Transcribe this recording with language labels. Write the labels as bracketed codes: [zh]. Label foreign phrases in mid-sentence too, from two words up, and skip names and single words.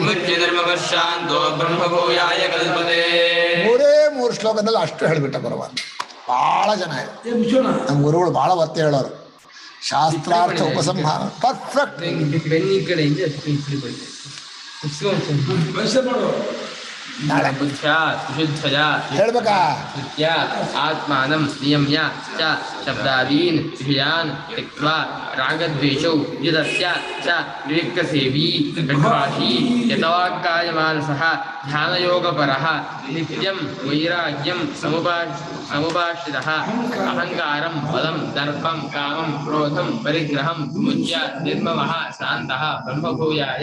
[kn] ಮೂರೇ ಶ್ಲೋಕದಲ್ಲಿ ಅಷ್ಟು ಹೇಳ್ಬಿಟ್ಟ ಪರವಾಗಿ. ಬಹಳ ಜನ ನಮ್ ಗುರುಗಳು ಬಹಳ ಒತ್ತೆ ಹೇಳೋರು. ಶಾಸ್ತ್ರಾರ್ಥ ಉಪಸಂಹಾರ ಪರ್ಫೆಕ್ಟ್. ಹೇಳ್ಬೇಕಾ? [sa] ಆತ್ಮಾನಂ ನಿಯಮ್ಯ ಚ ಶಬ್ದಾದೀನ್ ವಿಷಯಾನ್ ತ್ಯಕ್ತ್ವಾ ರಾಗದ್ವೇಷೌ ಯುಧಸ್ಯ ಚ ವಿವಿಕ್ತಸೇವಿ ಲಘ್ವಾಶಿ ಯತವಾಕ್ಕಾಯ ಮಾನಸಃ ಧ್ಯಾನಯೋಗಪರಃ ನಿತ್ಯಂ ವೈರಾಗ್ಯಂ ಸಮುಪಾಶ್ರಿತಃ ಅಹಂಕಾರಂ ಬಲಂ ದರ್ಪಂ ಕಾಮಂ ಕ್ರೋಧಂ ಪರಿಗ್ರಹಂ ವಿಮುಚ್ಯ ನಿರ್ಮಮಃ ಶಾಂತಃ ಬ್ರಹ್ಮಭೂಯಾಯ.